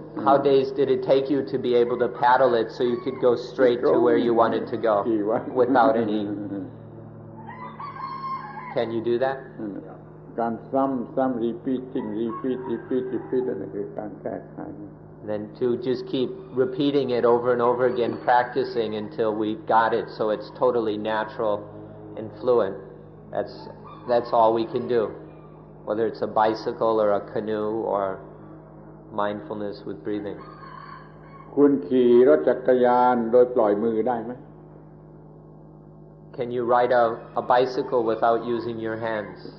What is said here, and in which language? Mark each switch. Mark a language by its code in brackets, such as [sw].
[en] How days did it take you to be able to paddle it so you could go straight to where you wanted to go without any? Can you do that? [th] การซ้ำ repeating นั่นคือการแก้ไข [en] Then to just keep repeating it over and over again, practicing until we got it so it's totally natural and fluent. That's all we can do. Whether it's a bicycle or a canoe or mindfulness with breathing. [th] คุณขี่รถจักรยานโดยปล่อยมือได้ไหม [en] Can you ride a bicycle without using your hands?